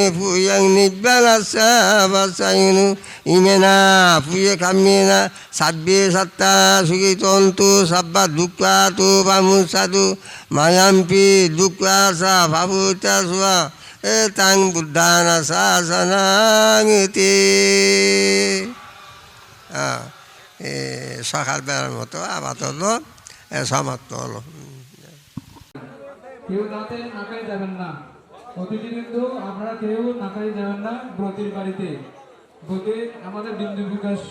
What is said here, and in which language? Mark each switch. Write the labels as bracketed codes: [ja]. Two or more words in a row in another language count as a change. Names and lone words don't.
[pi] puyang nibbana sabasayunu imena puye kamena sabbe satta sugitontu sabba dukkatu pamusatu mayampi dukkasa bhavuta swa etang buddhana sasanangiti [bn] সকালবেলার মতো আপাতত সমাপ্ত হলো। কেউ যাতে নাকাই যাবেন না, অতিথি কিন্তু আপনারা কেউ নাকাই যাবেন না ব্রতের বাড়িতে। ব্রতে আমাদের বিন্দু বিকাশ